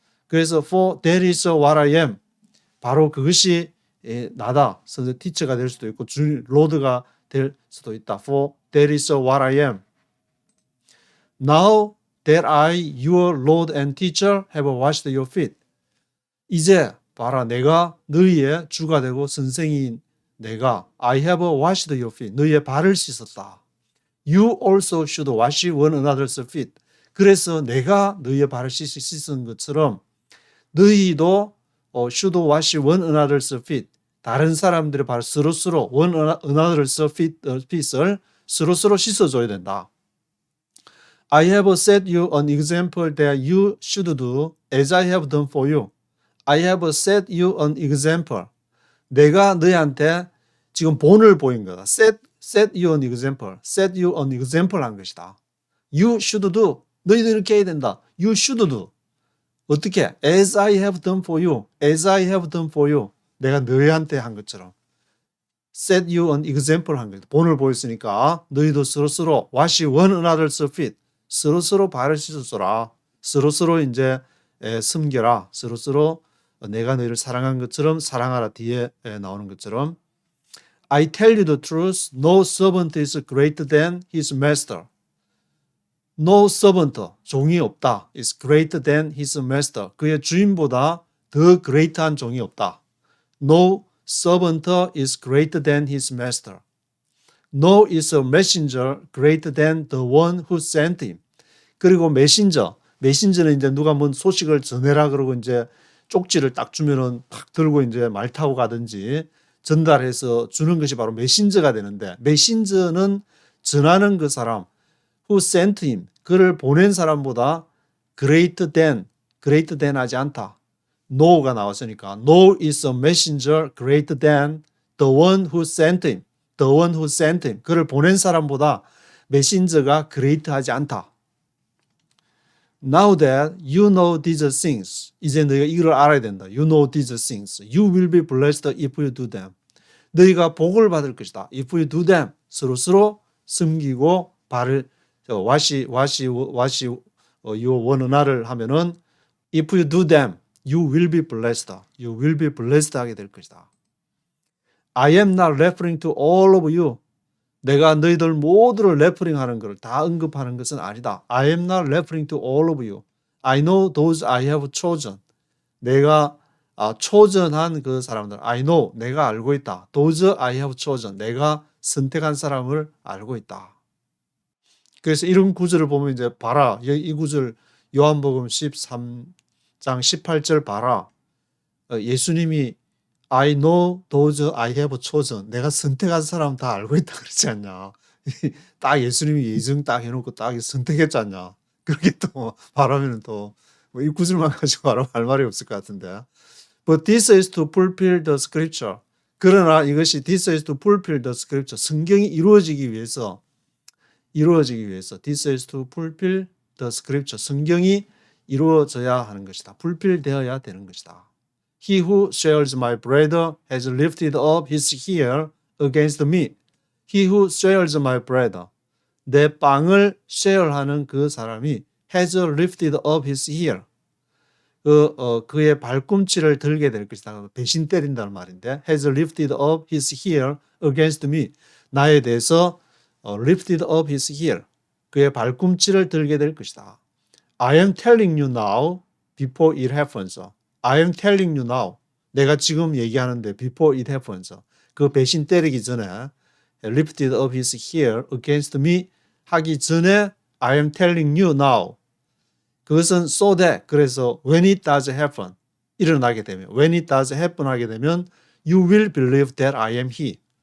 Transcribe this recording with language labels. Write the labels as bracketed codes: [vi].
[ko] 그래서 [en] for that is what I am. [ko] 바로 그것이 나다. 선생 티처가 될 수도 있고 주 로드가 될 수도 있다. [en] For that is what I am. Now that I, your Lord and teacher, have washed your feet. [ko] 이제 봐라, 내가 너희의 주가 되고 선생인 내가 [en] I have washed your feet. [ko] 너희의 발을 씻었다. [en] You also should wash one another's feet. [ko] 그래서 내가 너희의 발을 씻은 것처럼 너희도 [en] should wash one another's feet. [ko] 다른 사람들의 발을 서로서로 [en] one another's feet [ko] 을 서로서로 씻어줘야 된다. [en] I have set you an example that you should do as I have done for you. I have set you an example. [ko] 내가 너희한테 지금 본을 보인 거다. [en] Set you an example. Set you an example [ko] 한 것이다. [en] You should do. [ko] 너희도 이렇게 해야 된다. [en] You should do. [ko] 어떻게? [en] As I have done for you. As I have done for you. [ko] 내가 너희한테 한 것처럼. [en] Set you an example [ko] 한 거다. 본을 보였으니까 너희도 서로서로 [en] wash one another's feet. [ko] 서로서로 발을 씻어줘라. 서로서로 이제 섬겨라. 서로서로 내가 너희를 사랑한 것처럼 사랑하라. 뒤에 나오는 것처럼 [en] I tell you the truth. No servant is greater than his master. No servant, [ko] 종이 없다. [en] is greater than his master. [ko] 그의 주인보다 더 great한 종이 없다. [en] No servant is greater than his master. No is a messenger greater than the one who sent him. [ko] 그리고 메신저는 이제 누가 뭔 소식을 전해라 그러고 이제 쪽지를 딱 주면은 팍 들고 이제 말 타고 가든지 전달해서 주는 것이 바로 메신저가 되는데 메신저는 전하는 그 사람 [en] who sent him [ko] 그를 보낸 사람보다 greater than 하지 않다. No가 나왔으니까 [en] No is a messenger greater than the one who sent him. The one who sent him. [ko] 그를 보낸 사람보다 메신저가 great하지 않다. [en] Now that you know these things. [ko] 이제 너희가 이걸 알아야 된다. [en] You know these things. You will be blessed if you do them. [ko] 너희가 복을 받을 것이다. [en] If you do them. [ko] 서로서로 섬기고 발을 [en] wash your one another [ko] 하면은 [en] if you do them, you will be blessed. You will be blessed [ko] 하게 될 것이다. [en] I am not referring to all of you. [ko] 내가 너희들 모두를 레퍼링하는 것을 다 언급하는 것은 아니다. [en] I am not referring to all of you. I know those I have chosen. [ko] 내가 초전한 그 사람들. [en] I know. [ko] 내가 알고 있다. [en] Those I have chosen. [ko] 내가 선택한 사람을 알고 있다. 그래서 이런 구절을 보면 이제 봐라. 이 구절 요한복음 13장 18절 봐라. 예수님이 [en] I know those I have chosen. [ko] 내가 선택한 사람 다 알고 있다 그러지 않냐. 딱 예수님이 예정 딱 해놓고 딱 선택했지 않냐. 그렇게 또 말하면 또 이 구절만 가지고 할 말이 없을 것 같은데. [en] But this is to fulfill the scripture. [ko] 그러나 이것이 [en] this is to fulfill the scripture. [ko] 성경이 이루어지기 위해서 [en] This is to fulfill the scripture. [ko] 성경이 이루어져야 하는 것이다. 불필되어야 되는 것이다. [en] He who shares my bread has lifted up his heel against me. He who shares my bread. [ko] 내 빵을 쉐어하는 그 사람이 [en] has lifted up his heel. [ko] 그의 발꿈치를 들게 될 것이다. 배신 때린다는 말인데 [en] has lifted up his heel against me. [ko] 나에 대해서 [en] lifted up his heel. [ko] 그의 발꿈치를 들게 될 것이다. [en] I am telling you now before it happens. I am telling you now. [ko] 내가 지금 얘기하는데 [en] before it happens. [ko] 그 배신 때리기 전에 [en] lifted up his heel against me [ko] 하기 전에 [en] I am telling you now. [ko] 그것은 [en] so that [ko] 그래서 [en] when it does happen [ko] 일어나게 되면 [en] when it does happen [ko] 하게 되면 [en] you will believe that I am he.